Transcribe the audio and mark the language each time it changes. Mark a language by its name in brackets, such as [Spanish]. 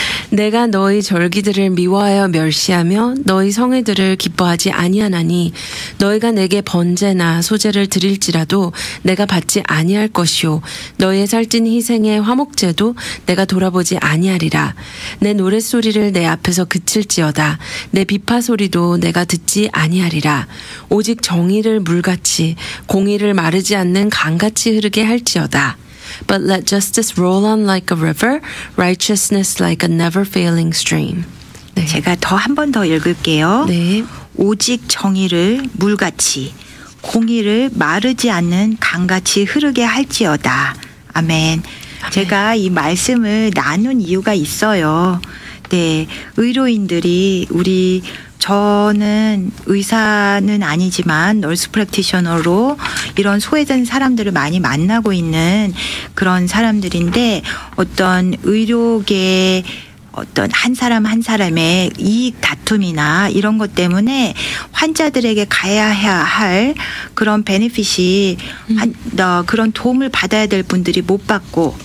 [Korean] 내가 너희 절기들을 미워하여 멸시하며 너희 성회들을 기뻐하지 아니하나니 너희가 내게 번제나 소제를 드릴지라도 내가 받지 아니할 것이요 너희의 살찐 희생의 화목제도 내가 돌아보지 아니하리라. 내 노랫소리를 내 앞에서 그칠지어다. 내 비파 소리도 내가 듣지 아니하리라. 오직 정의를 물같이 공의를 마르지 않는 강같이 흐르게 할지어다. [English] But let justice roll on like a river, righteousness like a never failing stream. [Korean] 네. 제가 더 한 번 더 읽을게요. 네. 오직 정의를 물같이 공의를 마르지 않는 강같이 흐르게 할지어다. 아멘. 제가 이 말씀을 나눈 이유가 있어요. 네, 의료인들이 저는 의사는 아니지만 널스 프랙티셔너로 이런 소외된 사람들을 많이 만나고 있는 그런 사람들인데 어떤 의료계 어떤 한 사람 한 사람의 이익 다툼이나 이런 것 때문에 환자들에게 가야 할 그런 베네핏이 그런 도움을 받아야 될 분들이 못 받고